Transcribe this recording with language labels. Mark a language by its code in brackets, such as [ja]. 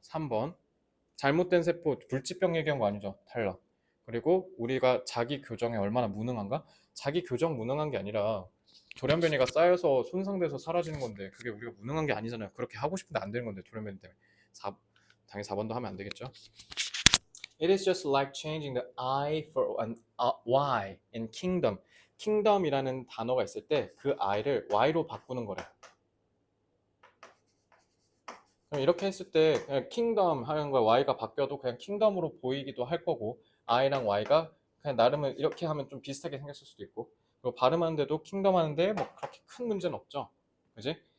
[ko] 3번 잘못된 세포 불치병 얘기한 거 아니죠. 탈락. 그리고 우리가 자기 교정에 얼마나 무능한가? 자기 교정 무능한 게 아니라 돌연변이가 쌓여서 손상돼서 사라지는 건데 그게 우리가 무능한 게 아니잖아요. 그렇게 하고 싶은데 안 되는 건데 돌연변이 때문에. 당연히 4번도 하면 안 되겠죠. [en] It is just like changing the I for an Y in kingdom. [ko] kingdom이라는 단어가 있을 때 그 I를 Y로 바꾸는 거래. 그럼 이렇게 했을 때 그냥 킹덤 하는 거야 y가 바뀌어도 그냥 킹덤으로 보이기도 할 거고 i랑 y가 그냥 나름은 이렇게 하면 좀 비슷하게 생겼을 수도 있고 그리고 발음하는데도 킹덤 하는데 뭐 그렇게 큰 문제는 없죠 그지?